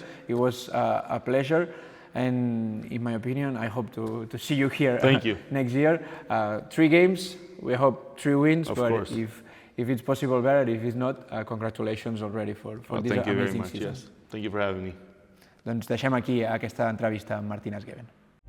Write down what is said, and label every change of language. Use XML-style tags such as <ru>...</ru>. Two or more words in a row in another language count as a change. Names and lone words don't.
<en>It was a pleasure. And in my opinion, I hope to see you here Thank you. next year. 3 games, we hope 3 wins, Of but course. if it's possible, better. If it's not, congratulations already for this thank you very amazing much. season. Yes. Thank you for having me.</en> <ca>Doncs deixem aquí aquesta entrevista amb Martinas Geben.</ca>